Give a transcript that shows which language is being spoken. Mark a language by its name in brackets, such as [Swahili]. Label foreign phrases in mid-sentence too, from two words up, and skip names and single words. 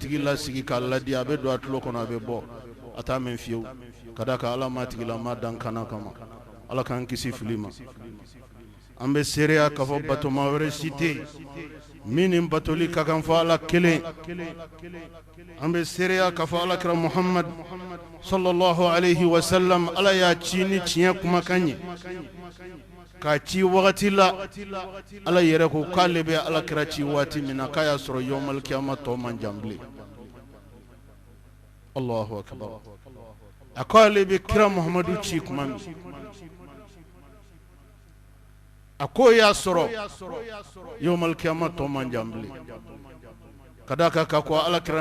[Bambara] tigi lasigi k'a ladi a bɛ don a tulo kɔnɔ a bɛ bɔ a t'a mɛn fiyewu ka d'a kan Ala ma tigilama dan kana kama Ala k'an kisi fili ma an bɛ seereya k'a fɔ batoma wɛrɛ si tɛ yen min ni batoli ka kan fɔ Ala kelen an bɛ seereya k'a fɔ Alakira Muhammad [Arabic] صلى الله عليه وسلم [Bambara] Ala y'a ci ni tiɲɛ kumakan ye k'a ci wagati la Ala yɛrɛ ko k'ale bɛ Alakira ci waati min na k'a y'a sɔrɔ [Arabic] يوم القيامة [Bambara] tɔ man jan bilen [Arabic] الله أكبر [Bambara] a ko ale bɛ kira Muhammadu ci kuma min a ko y'a sɔrɔ [Arabic] يوم القيامة [Bambara] tɔ man jan bilen ka d'a kan k'a ko Alakira